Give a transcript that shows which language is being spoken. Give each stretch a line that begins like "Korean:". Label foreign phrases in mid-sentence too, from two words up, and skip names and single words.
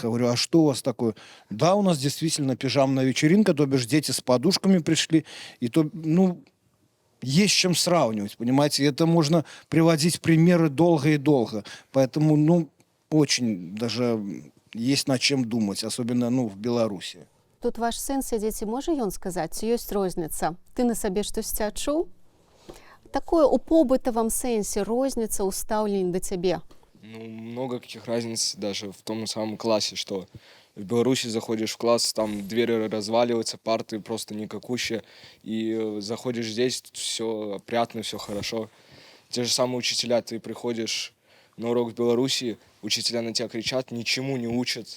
Russian: Я говорю: а что у вас такое? Да, у нас действительно пижамная вечеринка, то бишь дети с подушками пришли, и то, ну, есть с чем сравнивать, понимаете? Это можно приводить примеры долго и долго. Поэтому, ну, очень даже есть над чем думать, особенно, ну, в Беларуси.
Belarusian: Тут ваш сын сядзець, і можа ён сказаць, ці ёсць розніца? Ты на сабе штосьці адчуў? Такое у побытавым сэнсе розніца ў стаўленні да цябе? Ну,
Russian: много каких разниц даже в том самом классе, что в Беларуси заходишь в класс, там двери разваливаются, парты просто никакущие, и заходишь здесь, все опрятно, все хорошо. Те же самые учителя, ты приходишь на урок в Беларуси, учителя на тебя кричат, ничему не учат.